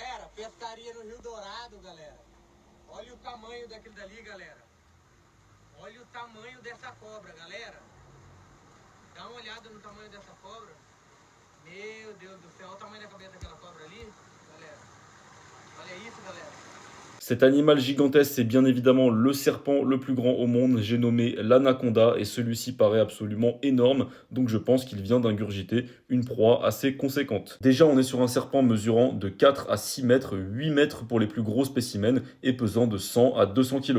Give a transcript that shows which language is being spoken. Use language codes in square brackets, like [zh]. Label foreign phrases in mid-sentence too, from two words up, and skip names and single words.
[pt] pescaria no Rio Dourado, galera. Olha o tamanho daquele dali, galera. Olha o tamanho dessa cobra, galera. Dá uma olhada no tamanho dessa cobra. Meu Deus do céu, olha o tamanho da cabeça daquela cobra ali, galera. Olha isso, galera. [fr] Cet animal gigantesque, c'est bien évidemment le serpent le plus grand au monde, j'ai nommé l'anaconda, et celui-ci paraît absolument énorme, donc je pense qu'il vient d'ingurgiter une proie assez conséquente. Déjà, on est sur un serpent mesurant de 4 à 6 mètres, 8 mètres pour les plus gros spécimens, et pesant de 100 à 200 kilos.